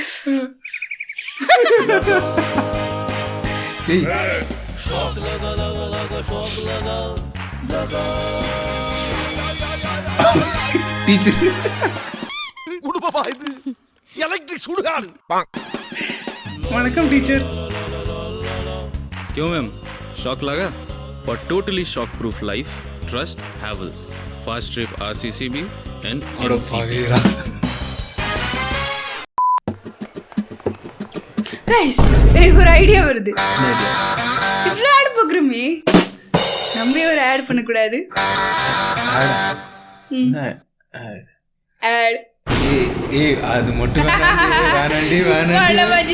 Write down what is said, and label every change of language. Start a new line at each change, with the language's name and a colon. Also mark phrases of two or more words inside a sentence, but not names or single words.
Tamil: டீச்சர் உடுப்பா இது எலக்ட்ரிக் சுடுகாடு. வணக்கம் டீச்சர்.
Hindi: क्यों मैम शॉक लगा?
English: For totally shock proof life, trust Havels. Fast trip RCCB and MCB.
Tamil: கைஸ் எனக்கு ஒரு ஐடியா வருது. இவ்வளோ ஆட் பார்க்குறோமே, நம்ம ஒரு ஆட் பண்ணக்கூடாது? ஆட் அது மட்டும் வேணாண்டி வேணாண்டி